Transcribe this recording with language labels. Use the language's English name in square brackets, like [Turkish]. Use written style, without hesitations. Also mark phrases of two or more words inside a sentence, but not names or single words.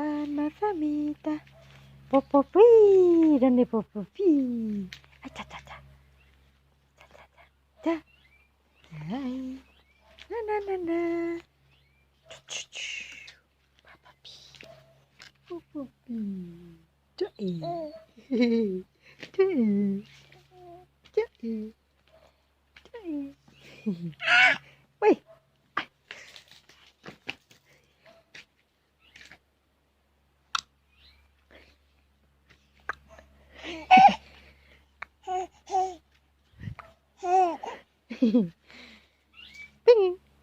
[Spanish] mamita. Popopi, ¿dónde Popopi? Ay, ta, ta, ta. Ta, ta, ta. Ta. Ay. Na, na, na, na. Popopi. Popopi. Joey. Joey. Joey. Joey. [English] Wait. Ping.